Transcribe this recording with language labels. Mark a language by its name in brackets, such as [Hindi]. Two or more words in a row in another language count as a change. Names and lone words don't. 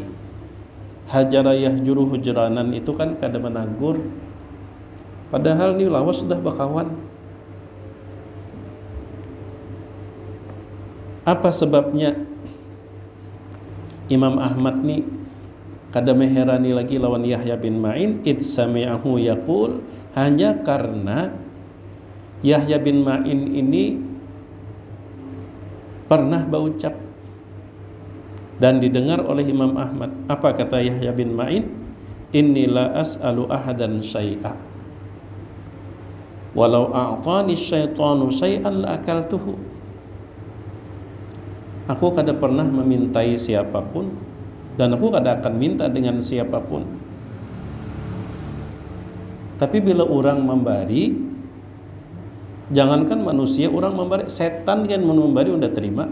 [Arabic] هجر يهجر هجرانا [Banjar] itu kan kada menagur. Padahal ini lawas sudah bakawan. Apa sebabnya Imam Ahmad ni kada meherani lagi lawan Yahya bin Ma'in? [Arabic] إذ سمعه يقول, [Banjar] hanya karena Yahya bin Ma'in ini pernah berucap dan didengar oleh Imam Ahmad. Apa kata Yahya bin Ma'in? [Arabic] إني لا أسأل أحدا شيئا ولو أعطاني الشيطان شيئا لأكلته. [Banjar] Aku kada pernah memintai siapapun dan aku kada akan minta dengan siapapun. Tapi bila orang memberi, jangankan manusia, orang memberi, setan kan memberi udah terima.